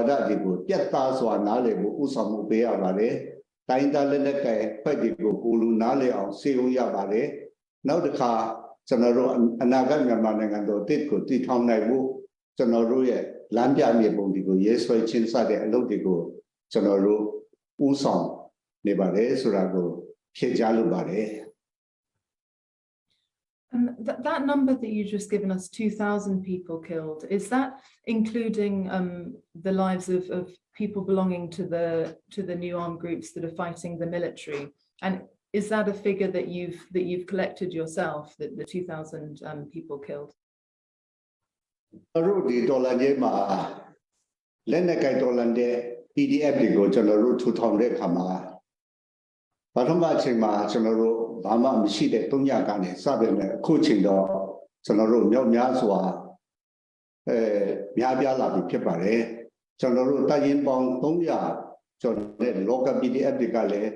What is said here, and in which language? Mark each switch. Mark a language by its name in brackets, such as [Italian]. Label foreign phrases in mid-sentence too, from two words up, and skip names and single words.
[Burmese] ဒတွေကိုပြတ်သားစွာနားလည်ဖို့ဥဆောင်မှုပေးရပါတယ်တိုင်းသားလက်နက်ကဲဖွဲ့တွေကိုကိုလူနားလည်အောင်စေုံရပါတယ်နောက်တစ်ခါကျွန်တော်တို့အနာဂတ်မြန်မာနိုင်ငံတော်တစ်ကိုတည်ထောင်နိုင်ဖို့ကျွန်တော်တို့ရဲ့လမ်းပြမြေပုံတွေကိုရေးဆွဲချင်းစတဲ့အလုပ်တွေကိုကျွန်တော်တို့ဥဆောင်နေပါတယ်ဆိုတာကိုဖြေကြားလိုပါတယ် [English] That number that you just given us, 2,000 people killed, is that including the lives of people belonging to the new armed groups that are fighting the military? And is that a figure that you've collected yourself, that the 2,000 people killed? [Burmese] PDF တွေကိုကျွန်တော်တို့ထူထောင်တဲ့အခါမှာပထမအချိန်မှာကျွန်တော်တို့ဘာမှမရှိတဲ့3ညကနေစပေမဲ့အခုချိန်တော့ကျွန်တော်တို့မြောက်များစွာများပြားလာပြီဖြစ်ပါတယ်ကျွန်တော်တို့တိုင်ရင်ပေါင်း300ကျော်တဲ့ [English] local PDF [Burmese] တွေကလည်း